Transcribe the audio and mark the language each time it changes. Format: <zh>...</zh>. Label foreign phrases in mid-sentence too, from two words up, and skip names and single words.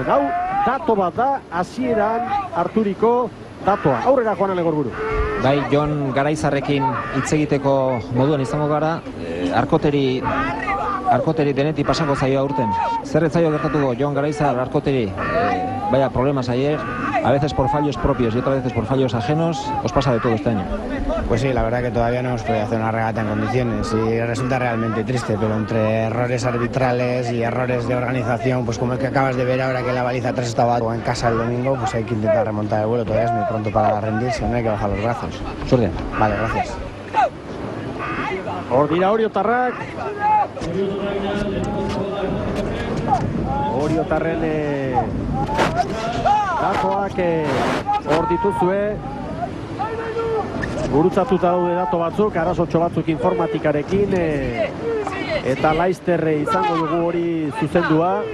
<eu>Hau, dato bat da, hasieran harturiko datoa. Aurrera Juan Alegorburu. Bai, Jon Garaizarrekin hitz egiteko moduan izango gara, Arkoteri denetik pasako zaioa urten. Zer ez zaio gertatuko Jon Garaizar Arkoteri?</eu> <es>Vaya problemas ayer, a veces por fallos propios y otras veces por fallos ajenos. Os pasa de todo este año. Pues sí, la verdad que todavía no hemos podido hacer una regata en condiciones y resulta realmente triste, pero entre errores arbitrales y errores de organización, pues como el que acabas de ver ahora que la baliza 3 estaba en casa el domingo, pues hay que intentar remontar el vuelo. Todavía es muy pronto para rendirse, no hay que bajar los brazos. Suerte. Vale, gracias.</es> <eu>Hor dira Oriotarrak. Oriotarren datoak hor dituzue. Gurutzatuta daude dato batzuk, arazotxo batzuk informatikarekin, eta Laister izango dugu hori zuzendua.</eu>